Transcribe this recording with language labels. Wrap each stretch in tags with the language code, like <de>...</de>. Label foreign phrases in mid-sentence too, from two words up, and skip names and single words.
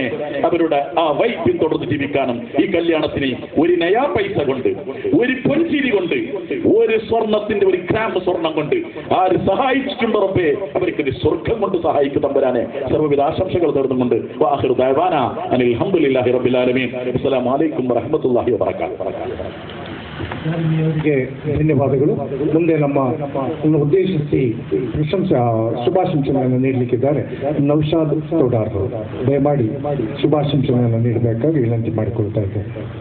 <ml>അവരുടെ ആ വഴി പിന്തുടർന്ന് ജീവിക്കാനും ഈ കല്യാണത്തിന് ഒരു നയാ പൈസ കൊണ്ട്, ഒരു പൊൻചിരി കൊണ്ട്, ഒരു സ്വർണത്തിന്റെ 1 ഗ്രാം സ്വർണം കൊണ്ട് ആര് സഹായിച്ചിട്ടുണ്ടോ റബ്ബേ, അവർക്കൊരു സ്വർഗം കൊണ്ട് സഹായിക്കും തമ്പുരാനെ. സർവ്വവിധ ആശംസകൾ നേർന്നുകൊണ്ട്</ml> <ar>وآخر دعوانا أن الحمد لله رب العالمين. السلام عليكم ورحمة الله وبركاته.</ar> <kn>ಧನ್ಯವಾದಗಳು. ಮುಂದೆ ನಮ್ಮ ಉದ್ದೇಶಿಸಿ ಶುಭಾಶಂಸೆಗಳನ್ನು ನೀಡಲಿಕ್ಕಿದ್ದಾರೆ ನೌಶಾದ್ ತೋಡಾರ್. ದಯಮಾಡಿ ಶುಭಾಶಂಸೆಗಳನ್ನು ನೀಡಬೇಕಾಗಿ ವಿನಂತಿ ಮಾಡಿಕೊಳ್ತಾ ಇದ್ದೇನೆ.</kn>